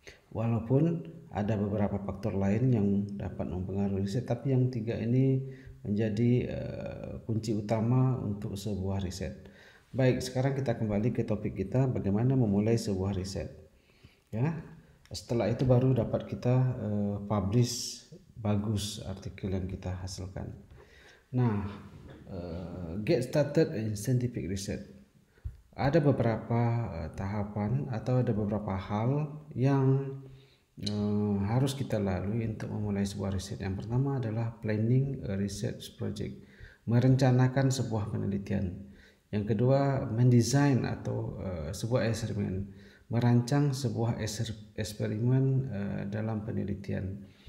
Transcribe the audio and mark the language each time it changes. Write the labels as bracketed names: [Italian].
[Indonesian] Walaupun ada beberapa faktor lain yang dapat mempengaruhi riset, tapi yang tiga ini menjadi kunci utama untuk sebuah riset. Baik, sekarang kita kembali ke topik kita, bagaimana memulai sebuah riset. Ya, setelah itu baru dapat kita publish bagus artikel yang kita hasilkan. [English] Nah, get started in scientific research. [Indonesian] Ada beberapa tahapan atau ada beberapa hal yang harus kita lalui untuk memulai sebuah riset. Yang pertama adalah [English] planning a research project, [Indonesian] merencanakan sebuah penelitian. Yang kedua, mendesain atau sebuah eksperimen, merancang sebuah eksperimen dalam penelitian.